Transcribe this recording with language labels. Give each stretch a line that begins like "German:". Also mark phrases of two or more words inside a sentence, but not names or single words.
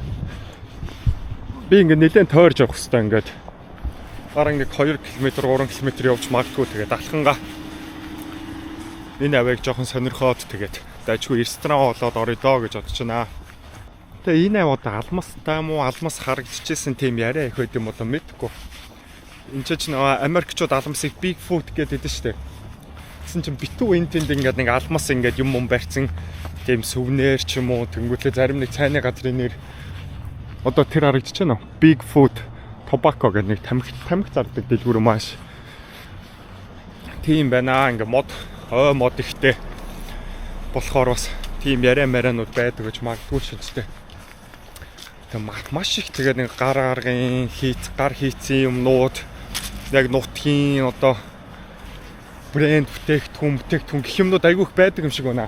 Mongolian: Би ингээд нэлээд тойрж явах хэрэгтэй ингээд. Бараг нэг 2 км 3 км явж магадгүй тэгээд алхангаа энэ авийг жоохон сонирхоод тэгээд дайчгүй ресторан болоод орё доо гэж бодож байна. Тэгээ энэ аваад алмастай юм уу алмас харагдчихсэн тийм яриа их байд юм болоо мэдгүй. Энд ч нөө Америкчууд алмасыг
English: big foot
Mongolian: гэдэг шүү дээ. Тэгсэн чинь битүү энэ тэнд ингээд нэг алмас ингээд юм барьсан тийм сүвнэр ч юм уу тэнгуүлээ зарим нэг цайны газрын нэр одоо тэр харагдаж байна уу? Big foot tobacco гэдэг нэг тамхи зардаг дэлгүүр маш тийм байна. Ингээд мод ихтэй болохоор бас тийм ярианууд байдаг гэж магадгүй шинжтэй. Тэгээ маш их тэгээд нэг гар хийцэн юмнууд яг нутгийн одоо брэнд бүтээгдэхүүн гэх юмнууд айгүй их байдаг юм шиг байна.